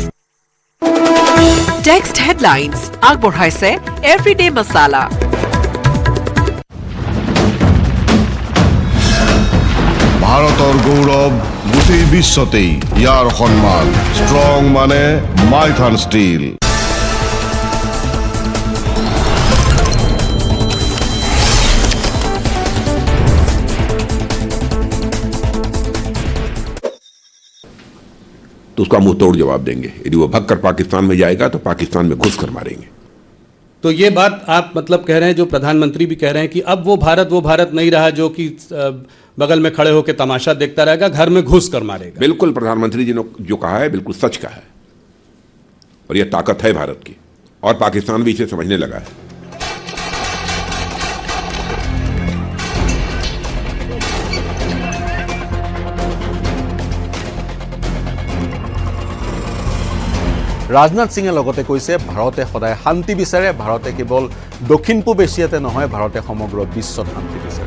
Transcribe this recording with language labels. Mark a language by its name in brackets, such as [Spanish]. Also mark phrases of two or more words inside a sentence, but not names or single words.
[English] text headlines [Assamese] আগবঢ়াইছে এভৰিডে মছালা। ভাৰতৰ গৌৰৱ গোটেই বিশ্বতেই ইয়াৰ সন্মান। ষ্ট্ৰং মানে মাইথান ষ্টীল। [Hindi] तो उसका मुंह तोड़ जवाब देंगे। यदि वो भगकर पाकिस्तान में जाएगा तो पाकिस्तान में घुस कर मारेंगे। तो ये बात आप मतलब कह रहे हैं, जो प्रधानमंत्री भी कह रहे हैं कि अब वो भारत नहीं रहा जो कि बगल में खड़े होकर तमाशा देखता रहेगा, घर में घुस कर मारेगा। बिल्कुल प्रधानमंत्री जी ने जो कहा है बिल्कुल सच कहा है और यह ताकत है भारत की और पाकिस्तान भी इसे समझने लगा है। [Assamese] ৰাজনাথ সিঙে লগতে কৈছে ভাৰতে সদায় শান্তি বিচাৰে। ভাৰতে কেৱল দক্ষিণ পূব এছিয়াতে নহয়, ভাৰতে সমগ্ৰ বিশ্বত শান্তি বিচাৰে।